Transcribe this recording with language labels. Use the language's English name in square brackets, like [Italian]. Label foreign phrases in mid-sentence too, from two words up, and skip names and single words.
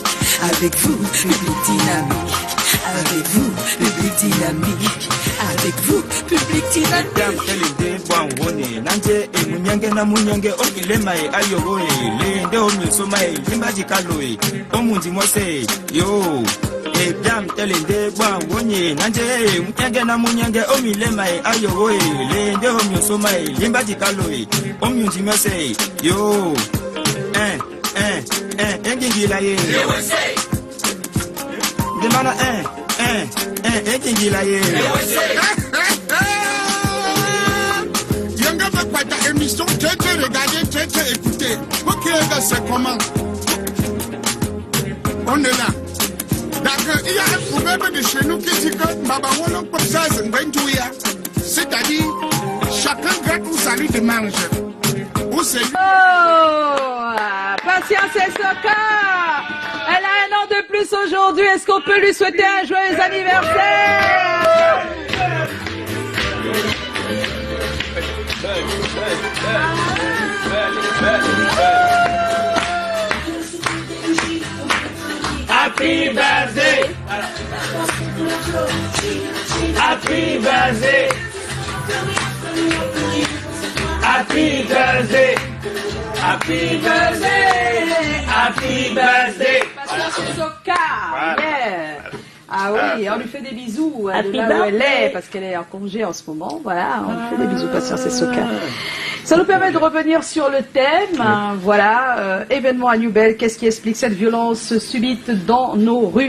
[French] Avec vous, public dynamique. Avec vous, public dynamique. Avec vous, public dynamique. [Duala] Dam telende bwa wonye nanje mukenge na munyenge omilema ayo le nde omyo soma limba dikalo omyunji mese yo engingila ye demana engingila ye yanga [French] va pas ta émission tete regarder tete écouter OK c'est comment on est là. D'accord, il y a un problème de chez nous qui dit que Babawono comme ça, c'est-à-dire chacun gratte où ça lui demande. Oh, Patience et Soka, elle a 1 an de plus aujourd'hui. Est-ce qu'on peut lui souhaiter un joyeux anniversaire? [English] Happy birthday! Happy birthday! Happy birthday! Happy birthday! Happy birthday! [French] Ah oui, on lui fait des bisous de là où elle est, parce qu'elle est en congé en ce moment. Voilà, on lui fait des bisous, Patience et Soka. Ça nous permet de revenir sur le thème. Voilà, événement à Nubel, qu'est-ce qui explique cette violence subite dans nos rues?